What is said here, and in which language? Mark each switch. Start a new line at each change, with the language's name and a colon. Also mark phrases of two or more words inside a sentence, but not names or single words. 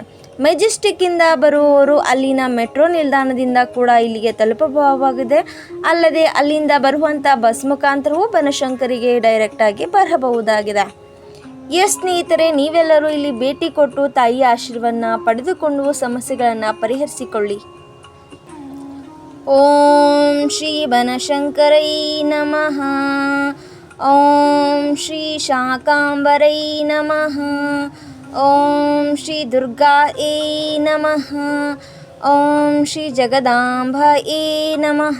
Kannada: ಮೆಜೆಸ್ಟಿಕ್ಕಿಂದ ಬರುವವರು ಅಲ್ಲಿನ ಮೆಟ್ರೋ ನಿಲ್ದಾಣದಿಂದ ಕೂಡ ಇಲ್ಲಿಗೆ ತಲುಪಬಹುದಾಗಿದೆ. ಅಲ್ಲದೆ ಅಲ್ಲಿಂದ ಬರುವಂಥ ಬಸ್ ಮುಖಾಂತರವೂ ಬನಶಂಕರಿಗೆ ಡೈರೆಕ್ಟಾಗಿ ಬರಬಹುದಾಗಿದೆ. ಸ್ನೇಹಿತರೆ, ನೀವೆಲ್ಲರೂ ಇಲ್ಲಿ ಭೇಟಿ ಕೊಟ್ಟು ತಾಯಿಯ ಆಶೀರ್ವಾದವನ್ನು ಪಡೆದುಕೊಂಡು ಸಮಸ್ಯೆಗಳನ್ನು ಪರಿಹರಿಸಿಕೊಳ್ಳಿ.
Sanskrit: ಓಂ ಶ್ರೀ ಬನಶಂಕರೈ ನಮಃ. ಓಂ ಶ್ರೀ ಶಾಕಾಂಬರೈ ನಮಃ. ಓಂ ಶ್ರೀ ದುರ್ಗಾಯೇ ನಮಃ. ಓಂ ಶ್ರೀ ಜಗದಾಂಬಾಯೇ ನಮಃ.